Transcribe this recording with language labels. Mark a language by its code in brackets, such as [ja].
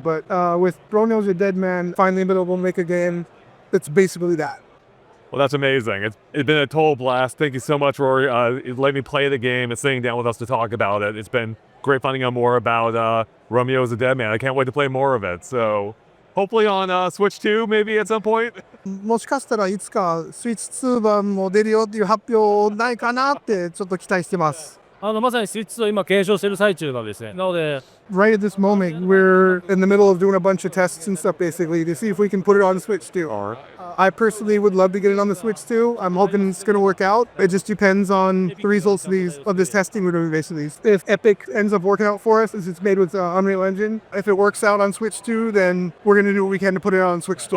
[en] But with Romeo as a Dead Man, finally been able to make a game that's basically that. Well, that's amazing. It's been a total blast. Thank you so much for letting me play the game and sitting down with us to talk about it. It's been great finding out more about Romeo as a Dead Man. I can't wait to play more of it. So hopefully on Switch 2 maybe at some point. [ja] もしかしたらいつかスイッチ2版も出るよっていう発表ないかなってちょっと期待してます。まさにスイッチ2を今継承している最中なんですね。なので、 [en] Right at this moment, we're in the middle of doing a bunch of tests and stuff basically to see if we can put it on Switch too. I personally would love to get it on the Switch too. I'm hoping it's going to work out. It just depends on the results of this testing we're doing basically. If Epic ends up working out for us, as it's made with Unreal Engine, if it works out on Switch 2, then we're going to do what we can to put it on Switch 2.